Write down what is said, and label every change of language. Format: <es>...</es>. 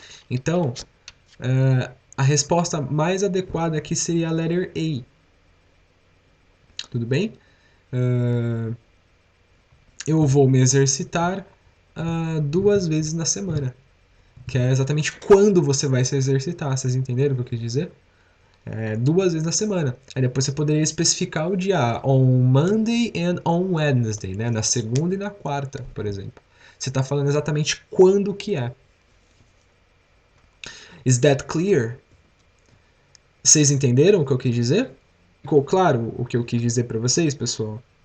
<pt>Então, a resposta mais adequada aqui seria a letter A. Tudo bem? Eu vou me exercitar 2 vezes na semana. Que é exatamente quando você vai se exercitar. Vocês entenderam o que eu quis dizer? 2 vezes na semana. Aí depois você poderia especificar o dia.</pt> <en>On Monday and on Wednesday.</en> <pt>Né? Na segunda e na quarta, por exemplo. Você está falando exatamente quando que é.</pt> <en>Is that clear?</en> <pt>Vocês entenderam o que eu quis dizer? Ficou claro o que eu quis dizer para vocês, pessoal?</pt>